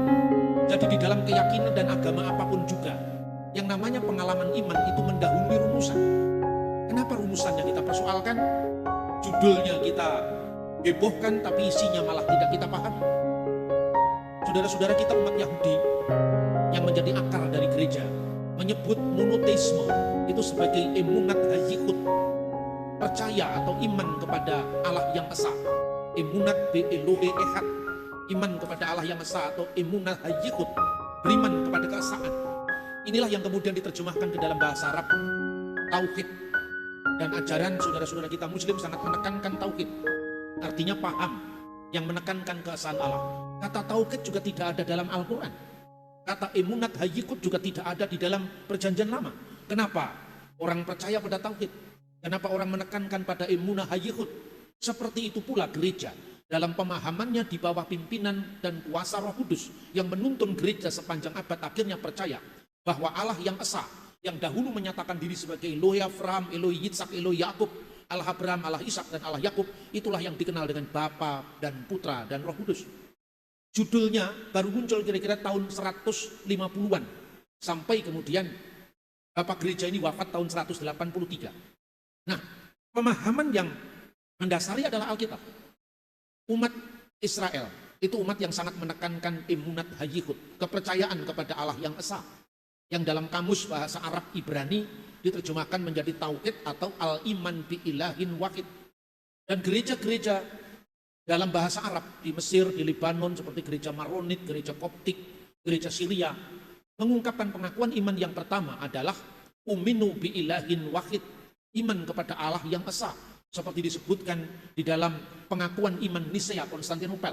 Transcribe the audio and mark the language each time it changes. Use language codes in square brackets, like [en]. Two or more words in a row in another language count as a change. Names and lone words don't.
[id] Jadi di dalam keyakinan dan agama apapun juga, yang namanya pengalaman iman itu mendahului rumusan. Kenapa rumusannya kita persoalkan? Judulnya kita hebohkan tapi isinya malah tidak kita pahami. Saudara-saudara kita umat Yahudi yang menjadi akar dari gereja menyebut monoteisme itu sebagai [he] אמונת הייחוד, [id] percaya atau iman kepada Allah yang esa. [he] אמונת באלוהי אחד, [id] iman kepada Allah yang esa, atau [he] אמונת הייחוד, [id] beriman kepada keesaan. Inilah yang kemudian diterjemahkan ke dalam bahasa Arab tauhid. Dan ajaran saudara-saudara kita Muslim sangat menekankan tauhid, artinya paham yang menekankan keesaan Allah. Kata tauhid juga tidak ada dalam Al-Quran. Kata [he] אמונת הייחוד [id] juga tidak ada di dalam Perjanjian Lama. Kenapa orang percaya pada tauhid? Kenapa orang menekankan pada [he] אמונה הייחוד? [id] Seperti itu pula gereja dalam pemahamannya di bawah pimpinan dan kuasa Roh Kudus yang menuntun gereja sepanjang abad akhirnya percaya bahwa Allah yang esa, yang dahulu menyatakan diri sebagai [he] אלוהי אברהם, אלוהי יצחק, אלוהי יעקב, [id] Allah Abraham, Allah Ishak, dan Allah Yakub, itulah yang dikenal dengan Bapa dan Putra dan Roh Kudus. Judulnya baru muncul kira-kira tahun 150-an, sampai kemudian Bapak gereja ini wafat tahun 183. Nah, pemahaman yang mendasari adalah Alkitab. Umat Israel itu umat yang sangat menekankan [he] אמונת הייחוד, [id] kepercayaan kepada Allah yang esa, yang dalam kamus bahasa Arab Ibrani diterjemahkan menjadi tauhid atau [ar] الإيمان بإله واحد. [id] Dan gereja-gereja dalam bahasa Arab di Mesir, di Lebanon seperti gereja Maronit, gereja Koptik, gereja Syria mengungkapkan pengakuan iman yang pertama adalah [ar] نؤمن بإله واحد, [id] iman kepada Allah yang esa, seperti disebutkan di dalam pengakuan iman Nisea Konstantinopel.